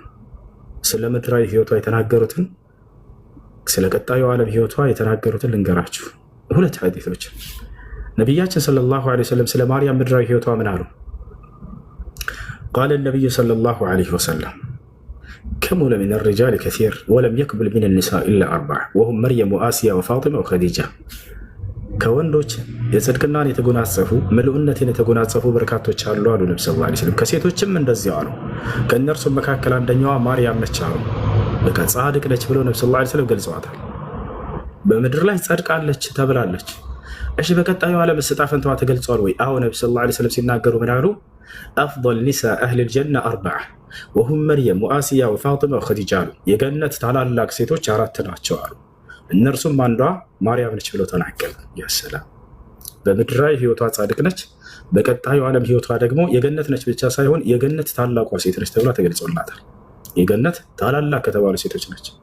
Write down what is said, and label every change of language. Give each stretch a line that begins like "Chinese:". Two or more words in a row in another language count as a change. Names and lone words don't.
Amharic: ስለ ምድራዊ ህይወቷ የተናገሩትን፣ ስለ ቀጣዩ ዓለም ህይወቷ የተናገሩትን ልንገራችሁ። ሁለት ሐዲሶች ነቢያችን
Arabic: صلى الله عليه وسلم
Amharic: ስለ ማርያም ምድራዊ ህይወቷ ምን አሉ? ቃለ ነቢዩ
Arabic: صلى الله عليه وسلم كمل من الرجال كثير ولم يكمل من النساء إلا 4 وهم مريم وآسيا وفاطمة وخديجة
Amharic: ከወንዶች የጽድቅናን የተጎናጸፉ ምሉዕነትን የተጎናጸፉ በርካቶች አሉ አሉ ነብዩ
Arabic: صلى الله عليه وسلم።
Amharic: ከሴቶችም እንደዚያው አሉ። ከእነርሱም መካከል አንደኛዋ ማርያም ነች አሉ። በቃ ጻድቅ ነች ብለው ነብዩ
Arabic: صلى الله عليه وسلم
Amharic: ገልጸዋታል። በምድር ላይ ጸድቃለች ተብላለች። እሺ በቀጣዩ ዓለም ዕጣ ፈንታዋ ተገልጿል ወይ? አዎ ነብዩ
Arabic: صلى الله عليه وسلم
Amharic: ሲናገሩ ምን አሉ?
Arabic: أفضل نساء أهل الجنة 4 وهم مريم وآسيا وفاطمة وخديجة
Amharic: አሉ። የገነት ታላላቅ ሴቶች 4 ናቸው አሉ። እነርሱም አንዷ ማርያም ነች ብለው ተናገሩ። ያሰላም በምድራዊ ህይወቷ ጻድቅ ነች፣ በቀጣዩ ዓለም ህይወቷ ደግሞ የገነት ነች ብቻ ሳይሆን የገነት ታላቋ ሴት ነች ተብላ ተገልጾላታል። የገነት ታላላቅ ከተባሉ ሴቶች ነች።